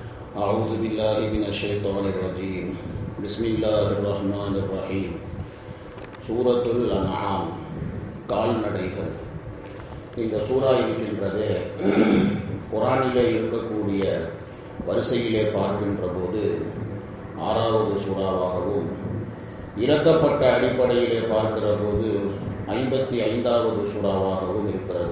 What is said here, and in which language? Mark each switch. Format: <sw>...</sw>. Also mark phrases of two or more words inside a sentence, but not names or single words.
<ar>أعوذ بالله من الشيطان الرجيم بسم الله الرحمن الرحيم சூரத்துல் அன்ஆம் கால்நடைகள்.</ar> <ta>இந்த சூரா இருக்கின்றது குர்ஆனிலே இருக்கக்கூடிய வரிசையிலே பார்க்கின்ற போது 6வது சூறாவாகவும், இறக்கப்பட்ட அடிப்படையிலே பார்க்கிற போது 55வது சூறாவாகவும் இருக்கிறது.</ta>